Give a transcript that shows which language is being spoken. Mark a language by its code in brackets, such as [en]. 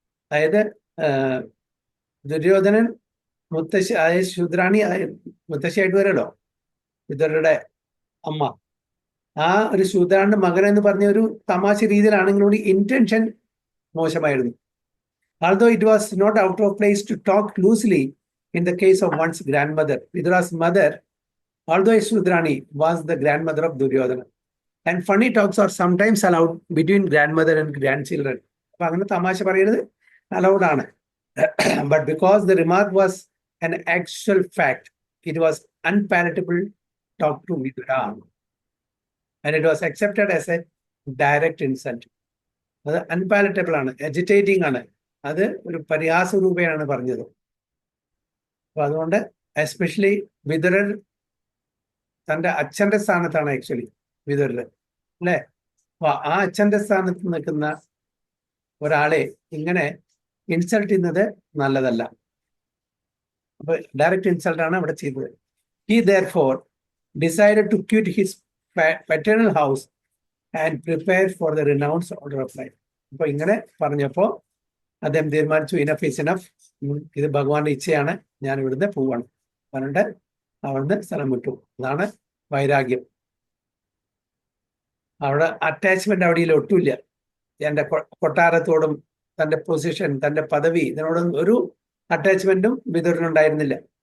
[ml] അതായത് ദുര്യോധനൻ മുത്തശ്ശി, അതായത് ശൂദ്രാണി മുത്തശ്ശിയായിട്ട് വരല്ലോ, വിതുരരുടെ അമ്മ. ആ ഒരു ശൂദ്രാണിന്റെ മകൻ എന്ന് പറഞ്ഞ ഒരു തമാശ രീതിയിലാണെങ്കിലും കൂടി ഇന്റൻഷൻ മോശമായിരുന്നു. [en] Although it was not out of place to talk loosely in the case of one's grandmother. Vidura's mother, although a Shudrani, was the grandmother of Duryodhana. And funny talks are sometimes allowed between grandmother and grandchildren. [ml] അപ്പൊ അങ്ങനെ തമാശ പറയുന്നത് allowed ആണ്. [en] But because the remark was an actual fact, it was unpalatable talk to Vidura. And it was accepted as a direct insult. [ml] അത് അൺപാലറ്റബിൾ ആണ്, എജിറ്റേറ്റിംഗ് ആണ്. അത് ഒരു പരിഹാസ രൂപയാണ് പറഞ്ഞത്. അപ്പൊ അതുകൊണ്ട് എസ്പെഷ്യലി വിതുരർ തൻ്റെ അച്ഛന്റെ സ്ഥാനത്താണ് ആക്ച്വലി വിതുരർ അല്ലേ? അപ്പൊ ആ അച്ഛന്റെ സ്ഥാനത്ത് നിൽക്കുന്ന ഒരാളെ ഇങ്ങനെ ഇൻസൾട്ട് ചെയ്യുന്നത് നല്ലതല്ല. അപ്പൊ ഡയറക്റ്റ് ഇൻസൾട്ട് ആണ് അവിടെ ചെയ്തത്. [en] He therefore decided to quit his paternal house and prepare for the renounced order of life. [ml] അപ്പൊ ഇങ്ങനെ പറഞ്ഞപ്പോ അദ്ദേഹം തീരുമാനിച്ചു, [en] enough is enough, [ml] ഇത് ഭഗവാന്റെ ഇച്ഛയാണ്, ഞാൻ ഇവിടുന്ന് പോവാണ് പറഞ്ഞിട്ട് അവിടുന്ന് സ്ഥലം വിട്ടു. അതാണ് വൈരാഗ്യം. അവിടെ അറ്റാച്ച്മെന്റ് അവിടെ ഒട്ടുമില്ല. എൻ്റെ കൊട്ടാരത്തോടും തൻ്റെ പൊസിഷൻ, തൻ്റെ പദവി, ഇതിനോടൊന്നും ഒരു അറ്റാച്ച്മെന്റും വിതുരനുണ്ടായിരുന്നില്ല.